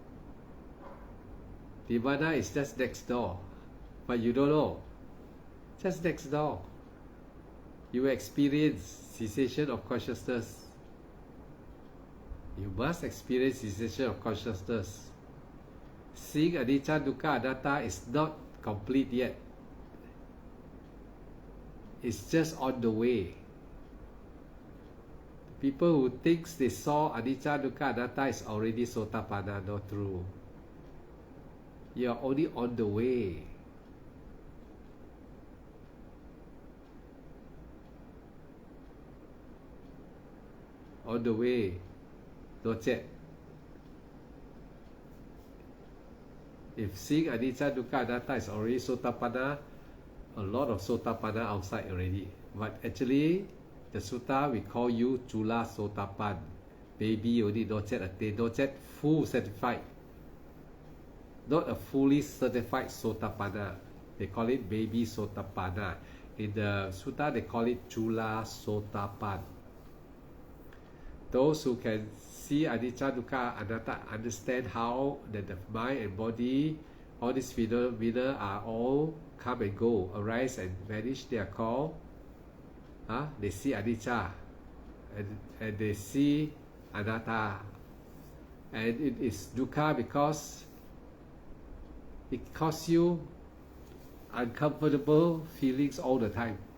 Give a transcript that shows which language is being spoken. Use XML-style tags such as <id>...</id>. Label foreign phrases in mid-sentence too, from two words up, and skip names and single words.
<en>Nibbana is just next door, but you don't know. Just next door. You experience cessation of consciousness. You must experience cessation of consciousness. Seeing</en> <pi>anicca, dukkha, anatta</pi> <en>is not complete yet. It's just on the way. People who think they saw</en> <pi>anicca, dukkha, anatta</pi> <en>is already sotapanna, not true. You are only on the way. On the way. Not yet. If seeing</en> <pi>anicca, dukkha, anatta</pi> <en>is already sotapanna, a lot of sotapanna outside already. But actually, the sutta we call you</en> <pi>chula sotapan.</pi> <en>Baby only, not yet attained, not yet full certified. Not a fully certified sotapanna. They call it baby sotapanna. In the sutta, they call it</en> <pi>chula sotapan.</pi> <en>Those who can see</en> <pi>anicca, dukkha, anatta,</pi> <en>understand how that the mind and body, all these phenomena are all come and go, arise and vanish. They are called, they see anicca, and they see anatta, and it is dukkha because it causes you uncomfortable feelings all the time.</en>